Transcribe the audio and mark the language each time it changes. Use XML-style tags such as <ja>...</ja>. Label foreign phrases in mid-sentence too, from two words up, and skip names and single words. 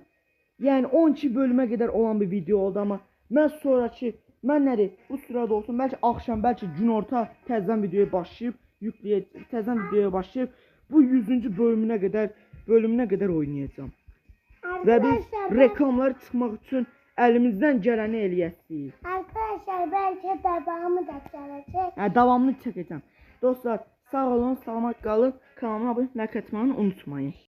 <az>Yəni 12 bölümə qədər olan bir video oldu amma mən sonraki nədir? Bu sırada olsun. Bəlkə axşam, bəlkə günorta təzədən videoya başlayıb təzədən videoya başlayıb bu 100-cü bölümünə qədər oynayacağam. Və biz reklamlar çıxmaq üçün əlimizdən gələni eləyəcəyik.</az> <tr>Arkadaşlar belki devamı da gelecek.</tr> <az>Yəni davamını çəkəcəm. Dostlar sağ olun, salamat qalın. Kanalıma abunə olmayı unutmayın.</az>